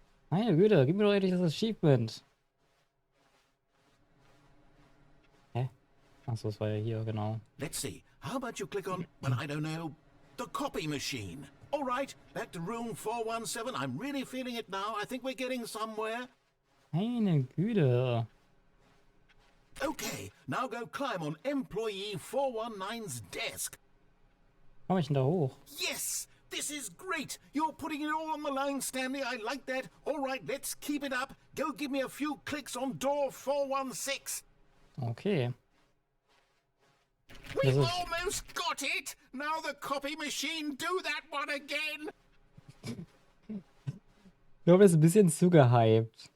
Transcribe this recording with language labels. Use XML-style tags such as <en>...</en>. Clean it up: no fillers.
<de>Meine Güte, gib mir doch endlich das Achievement. Hä? Achso, das war ja hier, genau.</de> <en>Let's see. How about you click on, well, I don't know, the copy machine? All right, back to room 417. I'm really feeling it now. I think we're getting somewhere.</en> <de>Meine Güte.</de> <en>Okay, now go climb on employee 419's desk.</en> <de>Komm ich denn da hoch?</de> <en>Yes, this is great. You're putting it all on the line, Stanley. I like that. All right, let's keep it up. Go give me a few clicks on door 416. Okay. We've This is- almost got it. Now the copy machine, do that one again.</en> <de>Ich glaube, er ist ein bisschen zu gehypt.</de>